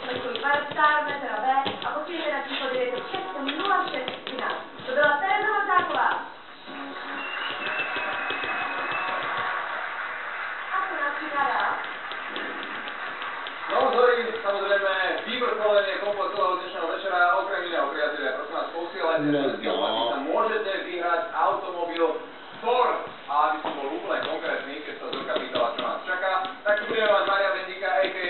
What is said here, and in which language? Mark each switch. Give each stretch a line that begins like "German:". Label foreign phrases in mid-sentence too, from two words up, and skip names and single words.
Czech: Františkovi Barčárovi, teda B, a posílejte na číslo 906 0613. To byla Tereza Mazáková. A co nás čeká dál? No,
Slovak: horí, samozrejme, vyvrcholenie komplet celého dnešného večera, okrem iného, priatelia, prosím vás, posielajte sa môžete vyhrať automobil Ford. A aby som bol úplne konkrétny, keď sa Zorka pýtala, čo nás čaká, tak tu budeme mať Maria Bendika, a.k.a.